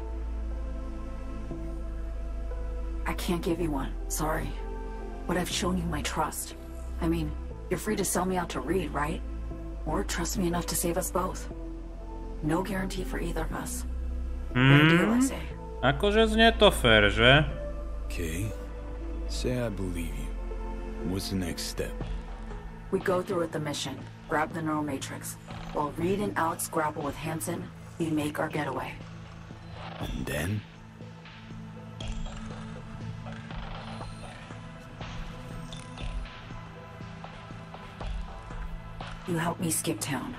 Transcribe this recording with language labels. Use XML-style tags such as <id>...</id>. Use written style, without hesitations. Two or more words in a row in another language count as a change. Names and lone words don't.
<en>I can't give you one, sorry. But I've shown you my trust. I mean, you're free to sell me out to Reed, right? Or trust me enough to save us both. No guarantee for either of us. What a deal, I say.</en> <sk>Akože znie to fair, že?</sk> <en>Okay. Say I believe you. What's the next step? We go through with the mission, grab the neural matrix. While Reed and Alex grapple with Hansen, we make our getaway. And then? You help me skip town.</en>